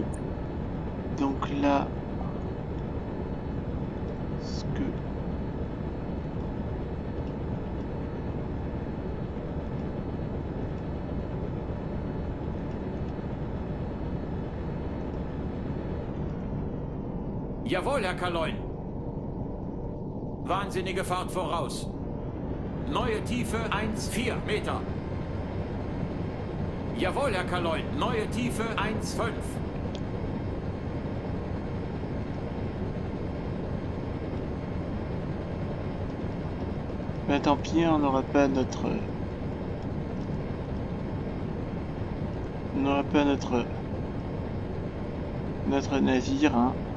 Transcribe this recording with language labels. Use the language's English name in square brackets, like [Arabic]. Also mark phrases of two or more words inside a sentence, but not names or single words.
[French] Donc là, ce que [German] Jawohl, Herr Kaloin. Wahnsinnige Fahrt voraus. Neue Tiefe 1,4 Meter. Jawohl, Herr Kaloin. Neue Tiefe 1,5. [French] Ben, tant pis, on n'aura pas notre navire, hein.